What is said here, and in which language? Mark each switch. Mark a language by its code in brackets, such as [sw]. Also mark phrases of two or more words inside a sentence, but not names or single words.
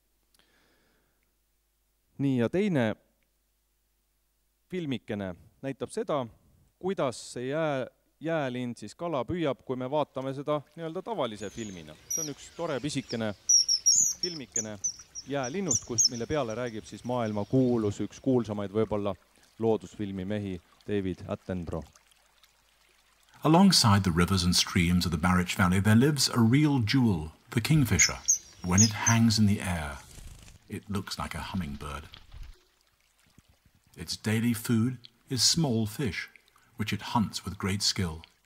[et] Nii, ja teine filmikene näitab seda, kuidas see jäälind siis kala püüab, kui me vaatame seda nii-öelda tavalise filmina. See on üks tore pisikene filmikene jäälinnust, mille peale räägib siis maailma kuulus, üks kuulsamaid võib-olla loodusfilmi mehi David Attenborough. [en] Alongside the rivers and streams of the Barwich Valley, there lives a real jewel, the kingfisher. When it hangs in the air, it looks like a hummingbird. Its daily food is small fish, which it hunts with great skill.